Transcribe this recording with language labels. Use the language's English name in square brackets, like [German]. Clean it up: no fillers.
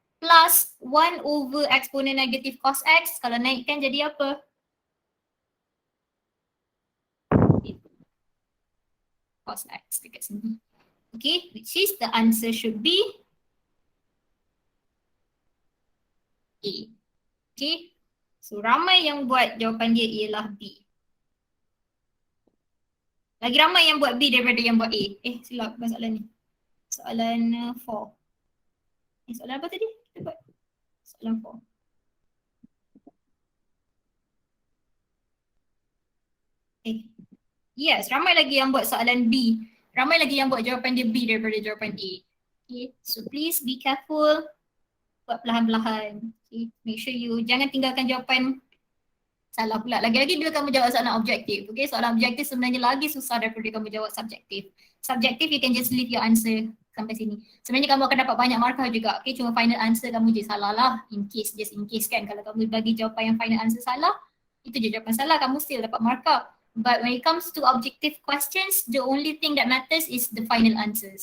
[Malay] Plus 1 over eksponen negatif cos x, kalau naikkan jadi apa? Cos x dekat sini. [English] Okay, which is the answer should be A. [Malay] Okay, so ramai yang buat jawapan dia ialah B. Lagi ramai yang buat B daripada yang buat A. Silap bukan soalan ni. Soalan 4. Soalan apa tadi? Kita buat soalan 4. Yes, ramai lagi yang buat soalan B. Ramai lagi yang buat jawapan dia B daripada jawapan A. [English] Okay, so please be careful. [Malay] Buat perlahan-lahan. Okay, [English] make sure you [Malay] jangan tinggalkan jawapan salah pula. Lagi-lagi bila kamu jawab soalan objektif. Okay, soalan objektif sebenarnya lagi susah daripada kamu jawab subjektif. [English] Subjektif, you can just leave your answer [Malay] sampai sini. Sebenarnya kamu akan dapat banyak markah juga. Okay, cuma final answer kamu je salah lah. [English] Just in case [Malay] kan. Kalau kamu bagi jawapan yang final answer salah, itu je jawapan salah, kamu still dapat markah. [English] But when it comes to objective questions, the only thing that matters is the final answers.